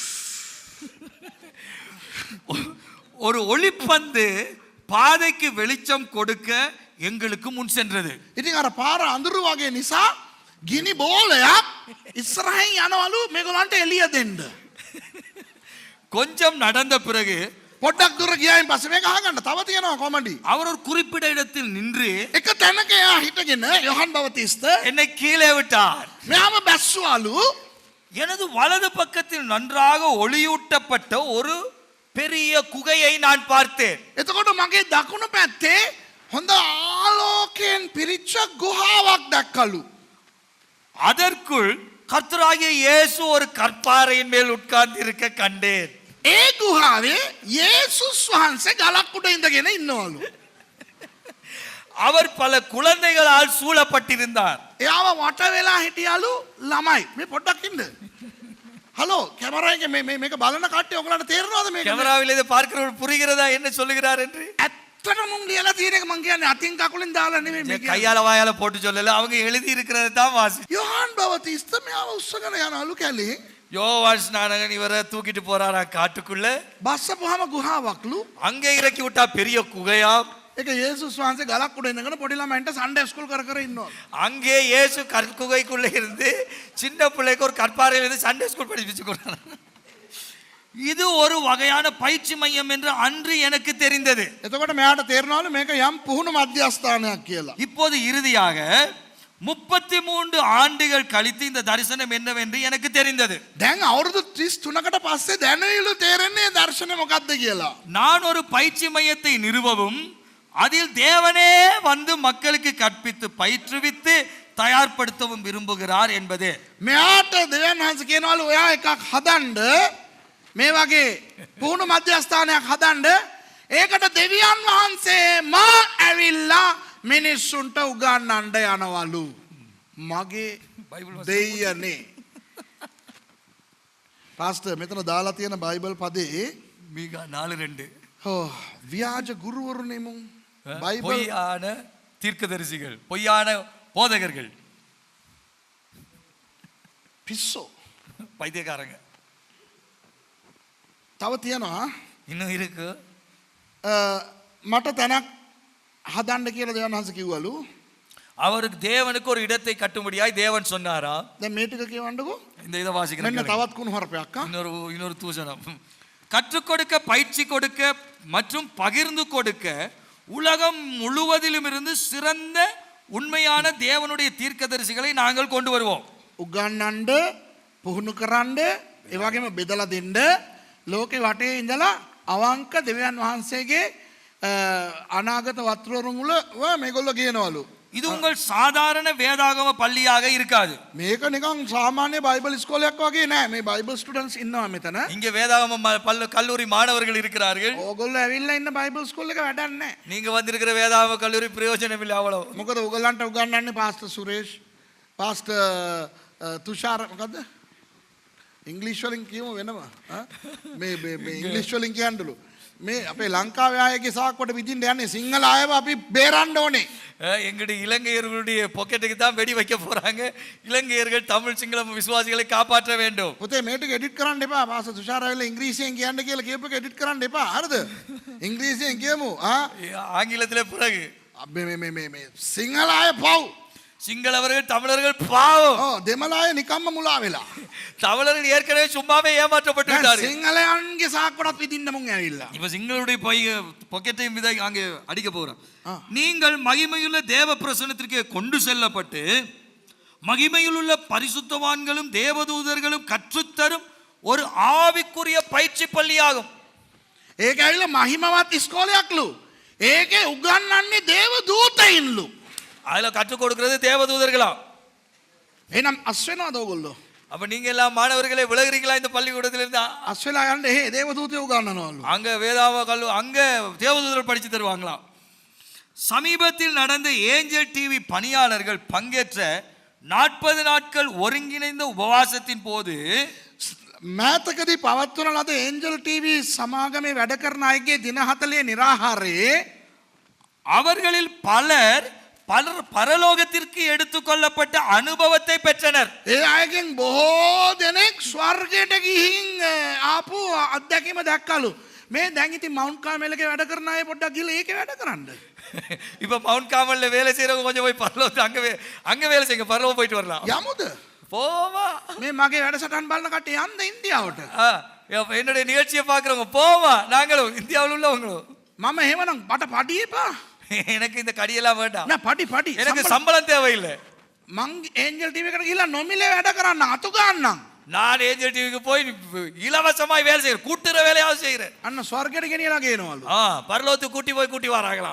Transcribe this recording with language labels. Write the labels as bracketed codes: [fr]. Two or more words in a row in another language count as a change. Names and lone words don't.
[ta] ஒரு ஒளிப்பந்து பாதைக்கு வெளிச்சம் கொடுக்க எங்களுக்கு முன் சென்றது. [si] ඉතින් අර පාර අඳුරු වගේ නිසා ගිනි බෝලයක් ඉස්සරහින් යනවලු මේගොල්ලන්ට එළිය දෙන්න. [ta] கொஞ்சம் நடந்த பிறகு [si] පොඩ්ඩක් දුර ගියායින් පස්සේ මේක අහගන්න තව තියෙනවා කොමඩි. [ta] அவர் ஒரு குறிப்பிட்ட இடத்தில் நின்று [si] එක තැනක එයා හිටගෙන යොහාන් බවතිස්ත [ta] என்னை கீழே விட்டார். [si] මෙයාම බැස්සුවලු. [ta] எனது வலது பக்கத்தில் நன்றாக ஒளியூட்டப்பட்ட ஒரு பெரிய குகையை நான் பார்த்தேன். [si] එතකොට මගේ දකුණු පැත්තේ හොඳ ආලෝකයෙන් පිරිච්ච ගුහාවක් දැක්කලු. [ta] அதற்குள் கர்த்தராகிய இயேசு ஒரு கற்பாறையின் மேல் உட்கார்ந்து இருக்க கண்டேன். [si] ඒ ගුහාවේ යේසුස් වහන්සේ ගලක් උඩ ඉඳගෙන ඉන්නවලු. [ta] அவர் பல குழந்தைகளால் சூழப்பட்டிருந்தார். [si] එයාව වට වෙලා හිටියලු ළමයි. මේ පොඩ්ඩක් ඉන්න. හලෝ කැමරා එකේ මේක බලන කට්ටිය ඔයගලන්ට තේරෙනවද මේක? [ta] கேமராவில் இதை பார்க்கிறவர்கள் புரிகிறதா என்ன சொல்லுகிறார் என்று? [si] ඇත්තටම මුන් ලියලා තියෙන එක මං කියන්නේ අතින් කකුලෙන් දාලා නෙමෙයි මේ කියන්නේ. [ta] கையால வாயால போட்டு சொல்லல, அவங்க எழுதி இருக்கிறத தான் வாசி. [si] යොහාන් බවතිස්ත මෙයාව උස්සගෙන යනලු කැලේ. [ta] யோவான் ஸ்நானகன் இவரை தூக்கிட்டு போறாரா காட்டுக்குள்ள. [si] බස්සපුවාම ගුහාවක්ලු. [ta] அங்கே இறக்கி விட்டா பெரிய குகையா. [si] ඒක යේසුස් වහන්සේ ගලක් උඩ ඉඳගෙන පොඩි ළමයින්ට [en] Sunday school [si] කර කර ඉන්නවා. [ta] அங்கே இயேசு கற்குகைக்குள்ள இருந்து சின்ன பிள்ளைக்கு ஒரு கற்பாறையில இருந்து [en] Sunday school [ta] படிப்பிச்சு கொடுத்தார். இது ஒரு வகையான பயிற்சி மையம் என்று அன்று எனக்கு தெரிந்தது. [si] එතකොට මෙයාට තේරෙනවලු මේක යම් පුහුණු මධ්‍යස්ථානයක් කියලා. [ta] இப்போது இறுதியாக 33 ஆண்டுகள் கழித்து இந்த தரிசனம் என்னவென்று எனக்கு தெரிந்தது. [si] දැන් අවුරුදු 33කට පස්සේ දැනෙයිලු තේරෙන්නේ දර්ශනේ මොකක්ද කියලා. [ta] நான் ஒரு பயிற்சி மையத்தை நிறுவவும் அதில் தேவனே வந்து மக்களுக்கு கற்பித்து பயிற்றுவித்து தயார்படுத்தவும் விரும்புகிறார் என்பது. [si] මෙයාට දෙවියන් වහන්සේ කියනවලු ඔයා එකක් හදන්න මේ වගේ පුහුණු මධ්‍යස්ථානයක් හදන්න. ඒකට දෙවියන් වහන්සේ මා ඇවිල්ලා මිනිස්සුන්ට උගන්වන්න යනවලු. මගේ දෙයියනේ. පාස්ටර් මෙතන දාලා තියෙන බයිබල් පදේ [ta] மீகா 4:2 [si] ව්‍යාජ ගුරුවරුනේ මුන් බයිබල් [ta] பொய்யான தீர்க்கதரிசிகள், பொய்யான போதகர்கள், [si] පිස්සෝ. [ta] பைத்தியக்காரங்க. [si] තව තියෙනවා [ta] இன்னும் இருக்கு. [si] මට තැනක් හදන්න කියලා දෙවියන් වහන්සේ කිව්වලු. [ta] அவருக்கு தேவனுக்கு ஒரு இடத்தை கட்டும்படியாய் தேவன் சொன்னாரா. [si] දැන් මේ ටික කියවන්නකෝ. [ta] இந்த இதை வாசிக்கிறேன். [si] මෙන්න තවත් කුණු හරපයක්. [ta] இன்னொரு தூசணம். கற்றுக் கொடுக்க, பயிற்சி கொடுக்க மற்றும் பகிர்ந்து கொடுக்க உலகம் முழுவதிலும் இருந்து சிறந்த உண்மையான தேவனுடைய தீர்க்கதரிசிகளை நாங்கள் கொண்டு வருவோம். [si] උගන්වන්න පුහුණු කරන්න ඒ වගේම බෙදලා දෙන්න ලෝකේ වටේ ඉඳලා අවංක දෙවියන් වහන්සේගේ අනාගත වත්වරුන් වල මේගොල්ලෝ කියනවලු. [ta] இது உங்கள் சாதாரண வேதாகம பள்ளியாக இருக்காது. [si] මේක නිකන් සාමාන්‍ය බයිබල් ඉස්කෝලයක් වගේ නෑ. මේ [en] Bible students [si] ඉන්නවා මෙතන. [ta] இங்க வேதாகம கல்லூரி மாணவர்கள் இருக்கிறார்கள். [si] ඕගොල්ලෝ ඇවිල්ලා ඉන්න [en] Bible school [si] එක වැඩක් නෑ. [ta] நீங்க வந்திருக்கிற வேதாகம கல்லூரி பிரயோஜனம் இல்லை அவ்வளவு. [si] මොකද ඕගොල්ලන්ට උගන්වන්නේ පාස්ටර් සුරේෂ්, පාස්ටර් තුෂාර මොකද්ද? ඉංග්‍රීසි වලින් කියමු වෙනවා. මේ ඉංග්‍රීසි වලින් කියන්නලු. මේ අපේ ලංකාවේ අයගේ සාක්කුවට විදින්න යන්නේ සිංහල අයව අපි බේරන්න ඕනේ. [ta] எங்களுடைய இலங்கையர்களுடைய பாக்கெட்டுக்கு தான் வெடி வைக்க போறாங்க. இலங்கையர்கள் தமிழ் சிங்களம் விசுவாசிகளை காப்பாற்ற வேண்டும். [si] පුතේ මේ ටික එඩිට් කරන්න එපා. පාස්ටර් තුෂාර ඇවිල්ලා ඉංග්‍රීසියෙන් කියන්න කියලා කියපු එක එඩිට් කරන්න එපා. හරිද? ඉංග්‍රීසියෙන් කියමු. [ta] ஆங்கிலத்திலே பிறகு [si] මේ සිංහල අය පව්. [ta] சிங்களவர்கள் தமிழர்கள் பாவம். [si] දෙමළ අය නිකම්ම මුලා වෙලා. [ta] தமிழர்கள் ஏற்கனவே சும்மாவே ஏமாற்றப்பட்டு விட்டார்கள். [si] සිංහලයන්ගේ සාක්කුවටත් විදින්න මුන් ඇවිල්ලා. [ta] இப்ப சிங்களுடைய பாக்கெட்டையும் விதை அங்கே அடிக்க போறோம். நீங்கள் மகிமையுள்ள தேவ பிரசன்னத்திற்கு கொண்டு செல்லப்பட்டு மகிமையில் உள்ள பரிசுத்தவான்களும் தேவதூதர்களும் கற்றுத்தரும் ஒரு ஆவிக்குரிய பயிற்சி பள்ளியாகும். [si] ඒක ඇවිල්ලා මහිමවත් ඉස්කෝලයක්ලු. ඒකේ උගන්වන්නේ දේව දූතයින්ලු. [ta] அதுல கற்றுக் கொடுக்கிறது தேவதூதர்களா. [si] එහෙනම් අස් වෙනවද ඕගොල්ලෝ? [ta] அப்ப நீங்க எல்லாம் மாணவர்களை விலகுறீங்களா இந்த பள்ளிக்கூடத்துல இருந்தா? [si] අස් වෙලා යන්න එහෙ දේව දූතයෝ උගන්වනවලු. [ta] அங்க வேதாவ கல்லு அங்க தேவதூதர்கள் படிச்சு தருவாங்களா. சமீபத்தில் நடந்த ஏஞ்சல் டிவி பணியாளர்கள் பங்கேற்ற 40 நாட்கள் ஒருங்கிணைந்த உபவாசத்தின் போது [si] මෑතකදී පවත්වන ලද ඒන්ජල් ටීවී සමාගමේ වැඩ කරන අයගේ දින 40 නිරාහාරයේ [ta] அவர்களில் பலர் பரலோகத்திற்கு எடுத்துக்கொள்ளப்பட்ட அனுபவத்தை பெற்றனர். [si] ඒ අයගෙන් බොහෝ දෙනෙක් ස්වර්ගයට ගිහින් ආපු අත්දැකීම දැක්කලු. මේ දැන් ඉතින් මවුන්ට් කාමෙලගේ වැඩ කරන අය පොඩ්ඩක් ගිහලා ඒකේ වැඩ කරන්න. [ta] இப்ப மவுண்ட் காமல்ல வேலை செய்யறவங்க கொஞ்சம் போய் பரலோகத்து அங்க வேலை செய்யுங்க, பரலோகம் போயிட்டு வரலாம். [si] යමුද? [ta] போவா. [si] මේ මගේ වැඩසටහන් බලන කට්ටිය යන්න ඉන්දියාවට. [ta] என்னுடைய நிகழ்ச்சியை பாக்குறவங்க போவா. நாங்களும் இந்தியாவில் உள்ளவங்களும். [si] මම එහෙමනම් මට පඩි එපා. [ta] எனக்கு இந்த கடியெல்லாம் வேண்டாம். [si] නෑ පඩි [ta] எனக்கு சம்பளம் தேவையில்லை. [si] මං ඒන්ජල් ටීවී එකට ගිහලා නොමිලේ වැඩ කරන්න අතු ගන්නම්. [ta] நான் ஏஞ்சல் டிவிக்கு போய் இலவசமாய் வேலை செய்யறேன், கூட்டுற வேலையாவது செய்யறேன். [si] අන්න ස්වර්ගයට ගෙනියලා ගේනවලු. [ta] பரலோகத்துக்கு கூட்டி வராங்களாம்.